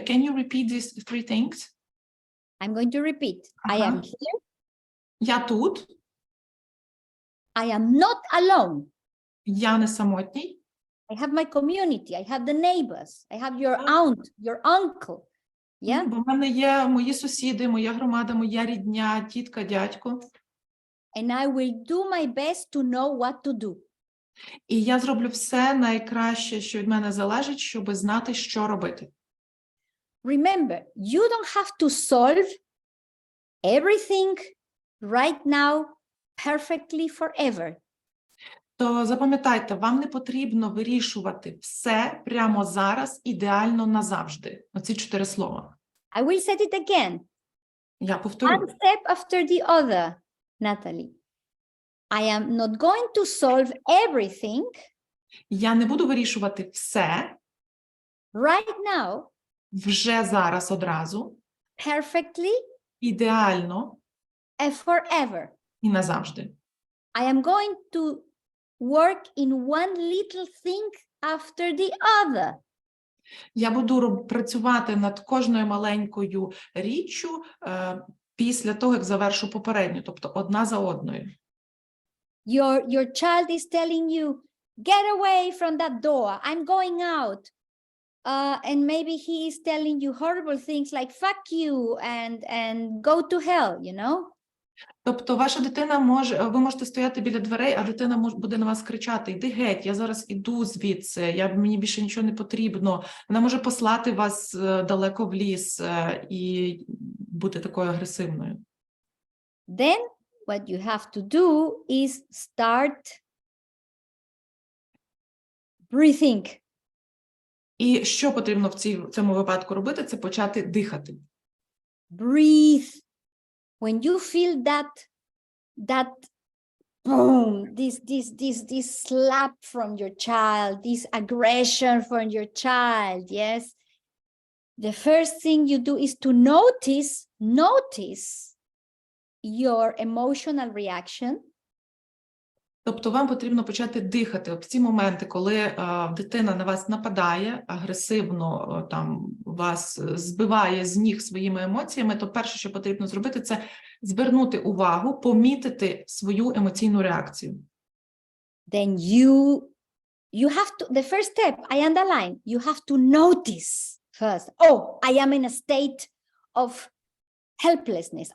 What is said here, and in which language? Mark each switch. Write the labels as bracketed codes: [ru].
[en] Can you repeat these 3 things? I'm going to repeat. I am here, [uk] Я тут, [en] I am not alone. [uk] я не самотній, [en] I have my community, I have the neighbors, I have your aunt, your uncle. Yeah? [uk] бо в мене є мої сусіди, моя громада, моя рідня, тітка, дядько. [en] And I will do my best to know what to do. [uk] І я зроблю все найкраще, що від мене залежить, щоб знати, що робити. [en] Remember, you don't have to solve everything right now perfectly forever. [uk] То запам'ятайте, вам не потрібно вирішувати все прямо зараз, ідеально назавжди. Оці 4 слова. [en] I will say it again. [uk] Я повторю. [en] One step after the other, Natalie. I am not going to solve everything [uk] Я не буду вирішувати все [en] right now [uk] вже зараз одразу, [en] perfectly [uk] ідеально [en] and forever. [uk] і назавжди. [en] I am going to work in one little thing after the other. [uk] Я буду працювати над кожною маленькою річчю після того, як завершу попередню, тобто одна за одною. [en] Your child is telling you, get away from that door, I'm going out. And maybe he is telling you horrible things like fuck you and go to hell, you know? [uk] Тобто ваша дитина ви можете стояти біля дверей, а дитина буде на вас кричати: «Іди геть, я зараз іду звідси, мені більше нічого не потрібно». Вона може послати вас далеко в ліс і бути такою агресивною. [en] Then what you have to do is start breathing. [uk] І що потрібно в цьому випадку робити? Це почати дихати. [en] Breathe. When you feel that boom, this slap from your child, this aggression from your child, yes, the first thing you do is to notice your emotional reaction. [uk] Тобто вам потрібно почати дихати. От в ці моменти, коли дитина на вас нападає, агресивно там вас збиває з ніг своїми емоціями, то перше, що потрібно зробити, це звернути увагу, помітити свою емоційну реакцію. [en] Then you have to, the first step, I underline, you have to notice first. Oh, I am in a state of helplessness.